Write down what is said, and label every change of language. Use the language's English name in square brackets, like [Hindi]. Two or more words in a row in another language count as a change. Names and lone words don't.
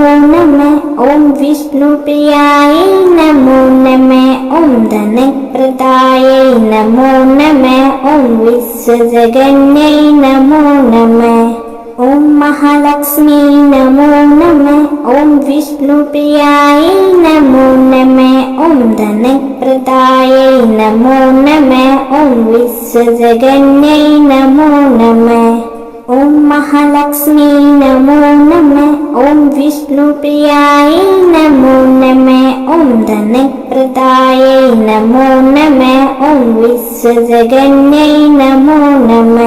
[Sanskrit] नमः ॐ विष्णुप्रियायै नमो नमः ॐ धनप्रदायै नमो नमः ॐ विश्वजगन्यै नमो नमः ॐ महालक्ष्मी नमो नमः ॐ विष्णुप्रियायै नमो नमः ॐ धनप्रदायै नमो नमः ഓം വിശ്വജഗന്യൈ നമോ നമഃ. ഓം മഹാലക്ഷ്മി നമോ നമഃ. ഓം വിഷ്ണുപ്രിയായൈ നമോ നമഃ. ഓം ധനപ്രദായൈ നമോ നമഃ. ഓം വിശ്വജഗന്യൈ നമോ നമഃ.